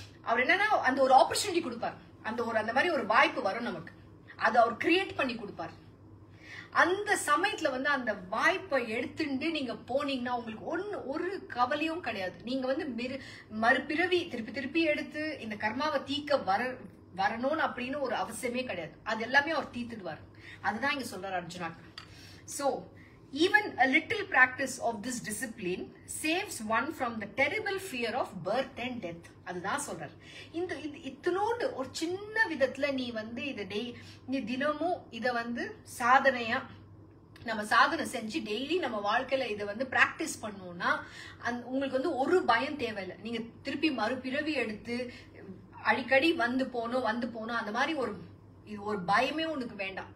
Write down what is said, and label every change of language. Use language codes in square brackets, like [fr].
[ta] அவர் என்னன்னா அந்த ஒரு ஆப்பர்ச்சுனிட்டி கொடுப்பார், அந்த மாதிரி ஒரு வாய்ப்பு வரும் நமக்கு, அதை அவர் கிரியேட் பண்ணி கொடுப்பார். அந்த சமயத்துல வந்து அந்த வாய்ப்பை எடுத்துட்டு நீங்க போனீங்கன்னா உங்களுக்கு ஒரு கவலையும் கிடையாது. நீங்க வந்து மறுபிறவி திருப்பி எடுத்து இந்த கர்மாவை தீக்க வரணும்னு அப்படின்னு ஒரு அவசியமே கிடையாது. அது எல்லாமே அவர் தீர்த்துடுவார். அதுதான் இங்க சொல்றாரு Arjuna. [en] So even a little practice of this discipline saves one from the terrible fear of birth and death. [ta] அதுதான் சொல்றாரு. இத்தனோண்டு ஒரு சின்ன விதத்துல நீ வந்து நீ தினமும் இத வந்து சாதனையா நம்ம சாதனை செஞ்சு டெய்லி நம்ம வாழ்க்கையில இதை வந்து பிராக்டிஸ் பண்ணோம்னா உங்களுக்கு வந்து ஒரு பயம் தேவையில்லை. நீங்க திருப்பி மறுபிறவி எடுத்து அடிக்கடி வந்து போனோம் அந்த மாதிரி ஒரு பயமே உனக்கு வேண்டாம்.